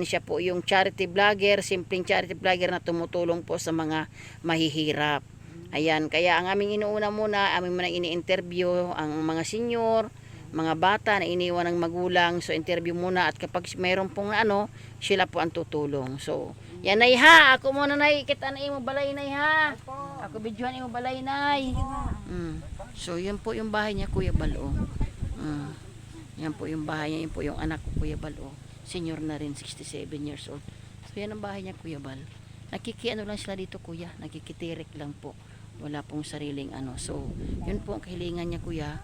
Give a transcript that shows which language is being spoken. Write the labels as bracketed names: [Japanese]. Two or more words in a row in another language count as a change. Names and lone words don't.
[Filipino] Siya po yung charity vlogger, simpleng charity vlogger na tumutulong po sa mga mahihirap. Ayan, kaya ang aming inuuna muna, aming muna ini-interview ang mga senior, mga bata na iniwan ng magulang. So interview muna at kapag mayroon pong sila po ang tutulong. [Hiligaynon] So yan Nay ha, ako muna Nay, kita na imo balay Nay ha. Ako videohan imo balay Nay. [Filipino] So yun po yung bahay niya Kuya Bal. Yan po yung bahay niya, yun po yung anak ko Kuya Bal. Senior na rin, 67 years old. So yan ang bahay niya Kuya Bal. Nakikiano lang sila dito Kuya, nakikitirik lang po. Wala pong sariling So yun po ang kahilingan niya Kuya.